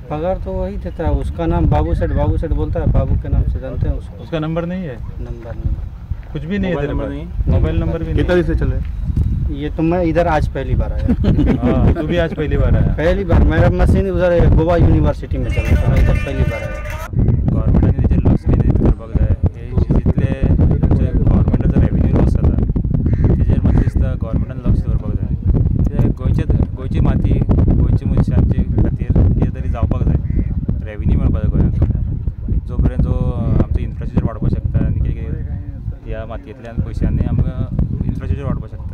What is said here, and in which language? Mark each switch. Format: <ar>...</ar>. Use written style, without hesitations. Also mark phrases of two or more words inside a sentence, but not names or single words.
<hi>पगार तो वही देता है उसका नाम बाबू सेठ बोलता है बाबू के नाम से जानते हैं उसको उसका नंबर नहीं है नंबर नहीं कुछ भी नहीं है तेरे पास मोबाइल नंबर भी कितना दिन से चल रहा है ये तो मैं इधर आज पहली बार आया तू भी आज पहली बार आया पहली बार मेरा मशीन उधर गोवा यूनिवर्सिटी में चला था मैं इधर पहली बार आया</hi> <kok>गव्हर्नमेंटाने जे लॉस केले करपाक जाय हे जितले जे गव्हर्नमेंटाचो</kok> <en>revenue loss</en> <kok>जाता तेजेर म्हाका दिसता गव्हर्नमेंटान लक्ष दवरपाक जाय ते गोंयची माती गोंयची मनशांचे खातीर कितें तरी जावपाक जाय रेव्हेन्यू मेळपाक जाय गोंयांक जो पर्यंत जो आमचो इन्फ्रास्ट्रक्चर वाडपाक शकता आनी कितें ह्या मातयेंतल्यान पयशांनी आमकां इन्फ्रास्ट्रक्चर वाडपाक शकता</kok>